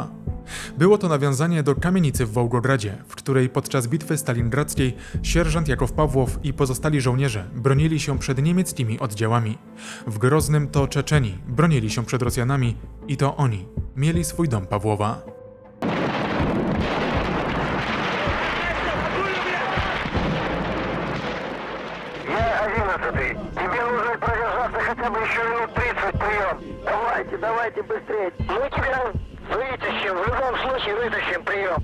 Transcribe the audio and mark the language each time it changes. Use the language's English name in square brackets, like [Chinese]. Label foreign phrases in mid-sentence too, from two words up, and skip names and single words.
[Polish] Było to nawiązanie do kamienicy w Wołgogradzie, w której podczas bitwy stalingradzkiej sierżant Jakow Pawłow i pozostali żołnierze bronili się przed niemieckimi oddziałami. W Groznym to Czeczeni bronili się przed Rosjanami i to oni mieli swój dom Pawłowa. [Russian] Тебе нужно продержаться хотя бы еще минут 30, прием. Давайте быстрее. Мы тебя вытащим, в любом случае вытащим, прием.